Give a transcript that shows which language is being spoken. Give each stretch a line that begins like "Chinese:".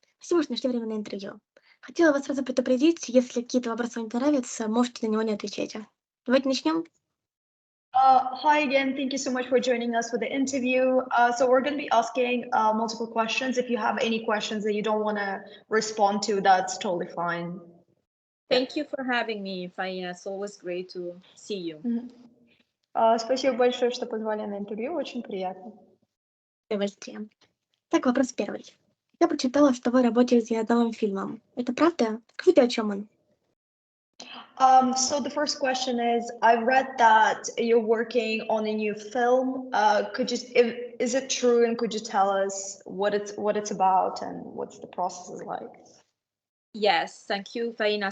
Russian: Спасибо, что нашли время на интервью. Хотела вас сразу предупредить, если какие-то вопросы вам не нравятся, можете на него не отвечать. Давайте начнем.
English: Hi again. Thank you so much for joining us for the interview. So we're going to be asking multiple questions. If you have any questions that you don't want to respond to, that's totally fine. Thank you for having me, Faina. It's always great to see you.
Russian: Спасибо большое, что позвали на интервью. Очень приятно. С удовольствием. Так, вопрос первый. Я прочитала, что вы работаете над новым фильмом. Это правда? Скажите, о чем он?
English: So the first question is, I read that you're working on a new film. Is it true, and could you tell us what it's about and what's the process is like? Yes, thank you, Faina.